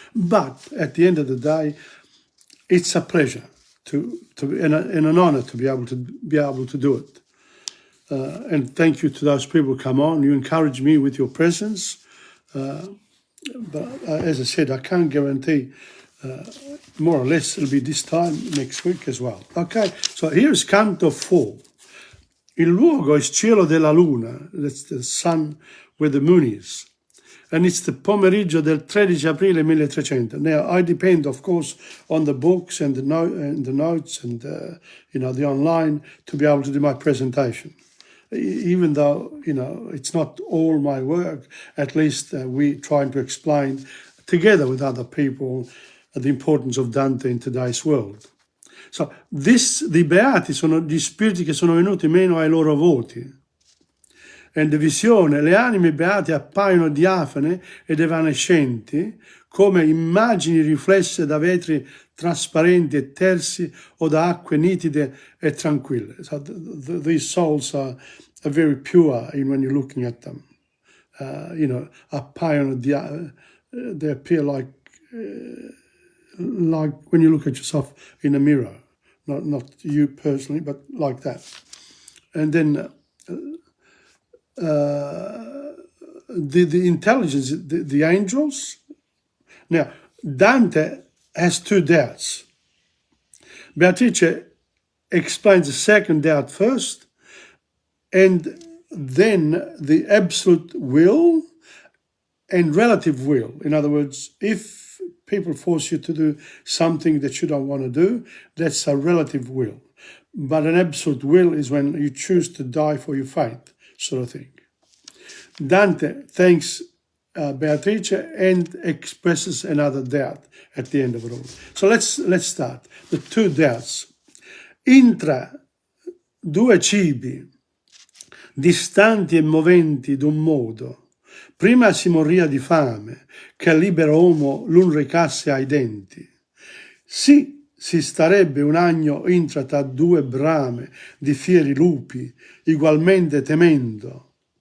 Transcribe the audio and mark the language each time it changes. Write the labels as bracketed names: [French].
[English] But at the end of the day, it's a pleasure and an honor to be able to do it. And thank you to those people who come on. You encourage me with your presence. But as I said, I can't guarantee. More or less it'll be this time next week as well. Okay, so here's Canto 4. [Italian] Il luogo è cielo della luna. [English] That's the sun where the moon is. And it's the [Italian] pomeriggio del 13 aprile 1300. [English] Now, I depend, of course, on the books and the notes and the online to be able to do my presentation. Even though, it's not all my work, at least we trying to explain together with other people the importance of Dante in today's world. So, the [Italian] beati sono gli spiriti che sono venuti meno ai loro voti. [English] And the [Italian] visione, le anime beate appaiono diafane ed evanescenti come immagini riflesse da vetri trasparenti e tersi o da acque nitide e tranquille. [English] So these souls are very pure when you're looking at them. Appaiono, they appear like when you look at yourself in a mirror. Not you personally, but like that. And then the intelligence, the angels. Now, Dante has two doubts. Beatrice explains the second doubt first, and then the absolute will and relative will. In other words, if people force you to do something that you don't want to do, that's a relative will. But an absolute will is when you choose to die for your faith, sort of thing. Dante thanks Beatrice and expresses another doubt at the end of it all. So let's start. The two doubts. [Italian] Intra due cibi, distanti e moventi d'un modo, prima si morria di fame, che al libero uomo l'un recasse ai denti. Sì, si starebbe un agno intra tra due brame di fieri lupi, ugualmente temendo.